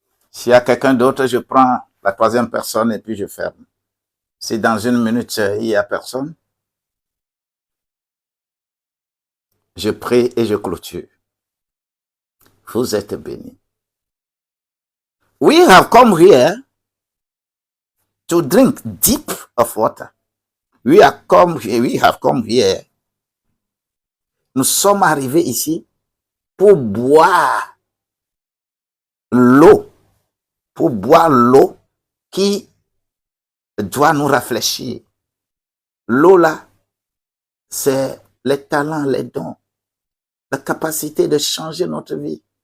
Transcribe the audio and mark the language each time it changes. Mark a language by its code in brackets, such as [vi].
[fr] S'il y a quelqu'un d'autre, je prends la troisième personne et puis je ferme. Si dans une minute, il n'y a personne, je prie et je clôture. Vous êtes bénis. [en] We have come here to drink deep of water. We have come here. [fr] Nous sommes arrivés ici pour boire l'eau. Pour boire l'eau qui doit nous réfléchir. L'eau là, c'est les talents, les dons, la capacité de changer notre vie.